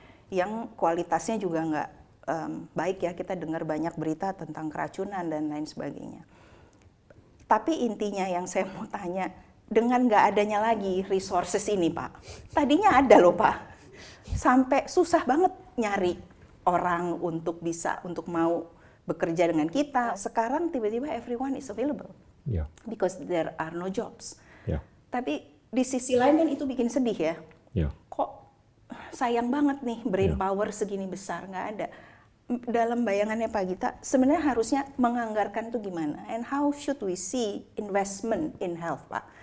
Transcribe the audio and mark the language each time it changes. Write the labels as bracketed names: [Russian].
[Indonesian] Yang kualitasnya juga nggak baik ya, kita dengar banyak berita tentang keracunan dan lain sebagainya. Tapi intinya yang saya mau tanya, dengan nggak adanya lagi resources ini Pak, tadinya ada loh Pak, sampai susah banget nyari orang untuk mau bekerja dengan kita. Sekarang tiba-tiba [English] everyone is available, because there are no jobs. [Indonesian] Tapi di sisi lain kan itu bikin sedih ya. Kok sayang banget nih brain power segini besar nggak ada. Dalam bayangannya Pak Gita, sebenarnya harusnya menganggarkan itu gimana? [English] And how should we see investment in health Pak?